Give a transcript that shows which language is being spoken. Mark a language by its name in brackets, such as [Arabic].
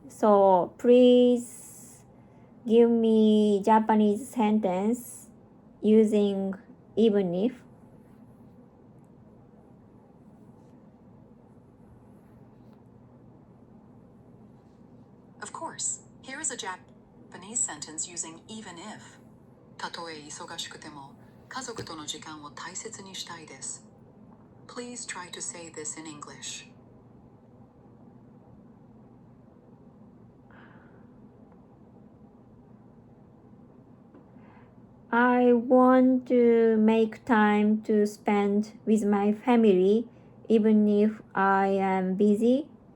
[English] So please give me Japanese sentence using even if. Of course. Here is a Japanese sentence using even if. [Japanese] たとえ忙しくても家族との時間を大切にしたいです. [English] Please try to say this in English. I want to make time to spend with my family even if I am busy.